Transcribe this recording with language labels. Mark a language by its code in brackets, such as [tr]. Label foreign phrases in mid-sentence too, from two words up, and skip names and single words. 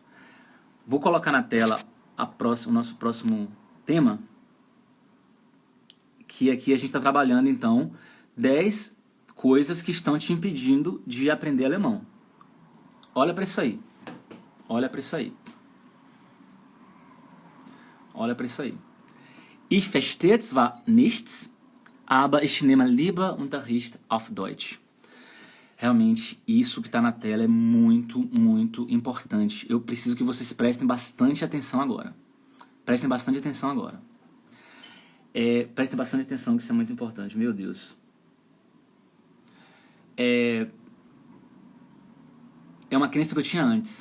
[pt] Vou colocar na tela o nosso próximo tema, que aqui a gente está trabalhando, então, 10 coisas que estão te impedindo de aprender alemão. Olha para isso aí. Olha para isso aí. Olha para isso aí. [de] Ich verstehe zwar nichts, aber ich nehme lieber Unterricht auf Deutsch. [pt] Realmente, isso que está na tela é muito, muito importante. Eu preciso que vocês prestem bastante atenção agora. Prestem bastante atenção agora. Prestem bastante atenção, que isso é muito importante. Meu Deus. É uma crença que eu tinha antes.